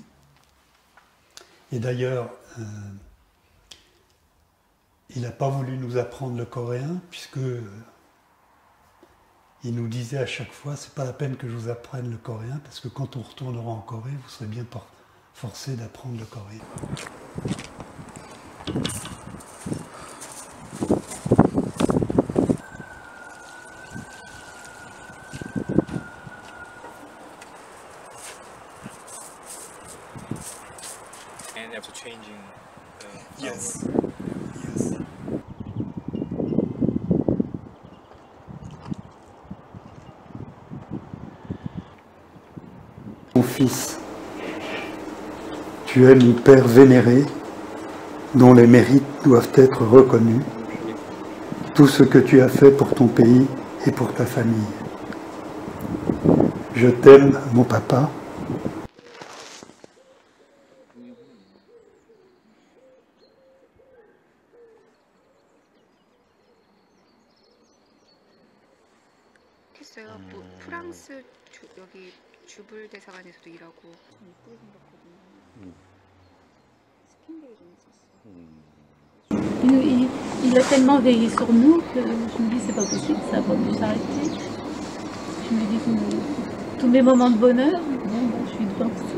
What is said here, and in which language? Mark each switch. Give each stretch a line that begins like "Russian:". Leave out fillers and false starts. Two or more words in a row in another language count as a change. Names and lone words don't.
French: Et d'ailleurs, il n'a pas voulu nous apprendre le coréen puisque il nous disait à chaque fois, c'est pas la peine que je vous apprenne le coréen, parce que quand on retournera en Corée, vous serez bien forcé d'apprendre le coréen.
English: And after changing Yes.
French: Mon fils, tu es mon père vénéré, dont les mérites doivent être reconnus. Tout ce que tu as fait pour ton pays et pour ta famille. Je t'aime, mon papa.
Korean: 뭐 프랑스 여기 주불 대사관에서도 일하고
French: Il a tellement veillé sur nous que je me dis c'est pas possible, ça va plus s'arrêter. Je me dis que tous mes moments de bonheur, bon, ben, je suis devant tout.